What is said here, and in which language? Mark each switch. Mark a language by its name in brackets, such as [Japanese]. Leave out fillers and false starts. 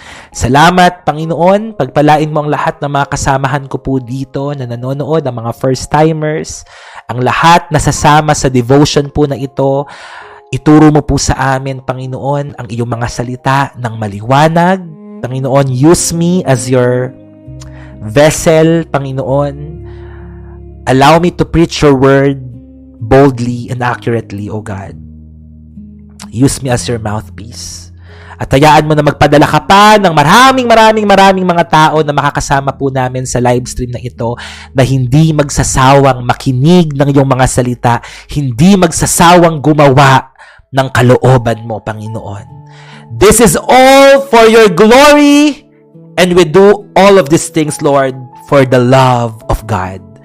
[Filipino] Salamat, Panginoon. Pagpalain mo ang lahat ng mga kasamahan ko po dito na nanonood, ang mga first-timers, ang lahat na sasama sa devotion po na ito. Ituro mo po sa amin, Panginoon, ang iyong mga salita ng maliwanag. [English] Panginoon, use me as your vessel, Panginoon. Allow me to preach your word boldly and accurately, O God. Use me as your mouthpiece. [Filipino] At hayaan mo na magpadala ka pa ng maraming mga tao na makakasama po namin sa live stream na ito na hindi magsasawang makinig ng iyong mga salita, hindi magsasawang gumawa ng kalooban mo, Panginoon. [English] This is all for your glory, and we do all of these things, Lord, for the love of God.